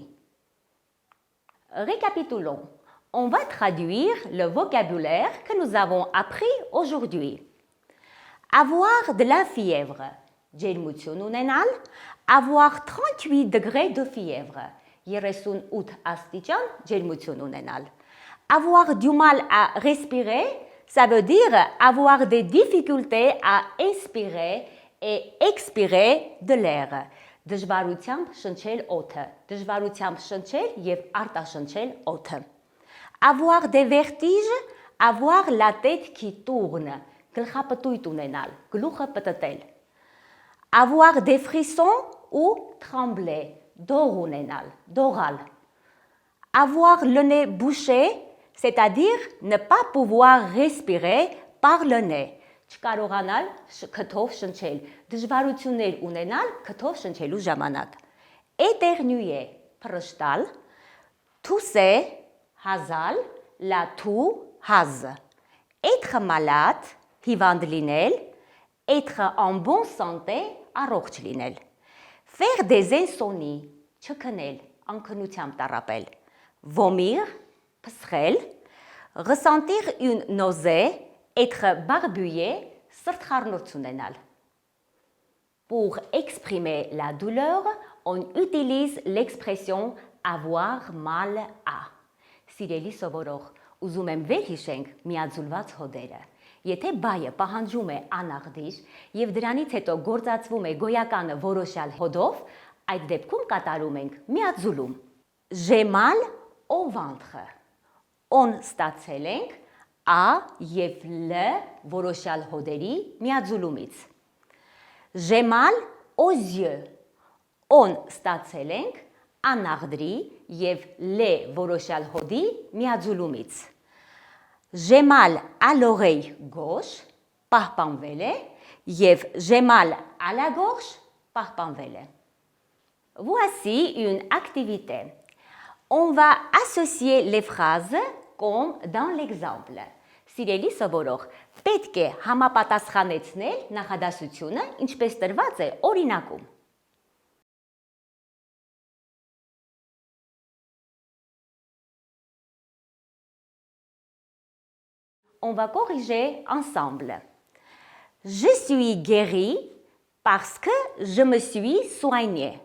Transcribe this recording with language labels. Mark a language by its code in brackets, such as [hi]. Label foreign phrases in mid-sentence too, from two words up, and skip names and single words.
[fr] Récapitulons. On va traduire le vocabulaire que nous avons appris aujourd'hui. Avoir de la fièvre. Avoir 38 degrés de fièvre. [hy] 38 աստիճան ջերմություն ունենալ. [fr] Avoir du mal à respirer, ça veut dire avoir des difficultés à inspirer et expirer de l'air. [hy] Դժվարությամբ շնչել օդը, դժվարությամբ շնչել եւ արտաշնչել օդը. [fr] Avoir des vertiges, avoir la tête qui tourne, [hy] գլխապտույտ ունենալ, գլուխը պտտել. [fr] Avoir des frissons ou trembler, [hy] դող ունենալ, դողալ. [fr] Avoir le nez bouché, c'est-à-dire ne pas pouvoir respirer par le nez. [hy] Չկարողանալ քթով շնչել, դժվարություններ ունենալ քթով շնչելու ժամանակ. [fr] Éternuer, փռշտալ, tousser, հազալ, la toux, haz. Être malade, [hy] հիվանդ լինել, [fr] être en bonne santé, [hy] առողջ լինել. [fr] Faire des insomnies, [hy] չքնել, անքնությամբ տառապել. [fr] Vomir, փսխել, ressentir une nausée, être barbouillé, [hy] սրտխառնոց ունենալ. [fr] Pour exprimer la douleur, on utilise l'expression avoir mal à. [hy] Սիրելի սովորող, ուզում եմ վեր հիշենք միաձուլված հոդերը. Եթե բայը պահանջում է անաղդիր եւ դրանից հետո գործածվում է գոյականը որոշյալ հոդով, այդ դեպքում կատարում ենք միաձուլում։ [fr] J'ai mal au ventre. [hy] On ստացել ենք a եւ l որոշյալ հոդերի միաձուլումից։ [fr] J'ai mal aux yeux. [hy] On ստացել ենք անաղդրի եւ l որոշյալ հոդի միաձուլումից։ [fr] J'ai mal à l'oreille gauche, [hy] պահպանվել է, [fr] եւ j'ai mal à la gorge, [hy] պահպանվել է։ [fr] Voici une activité. On va associer les phrases comme dans l'exemple. [hy] Սիրելի սովորող, պետք է համապատասխանեցնել նախադասությունը, ինչպես տրված է օրինակում։ [fr] On va corriger ensemble. Je suis guérie parce que je me suis soignée.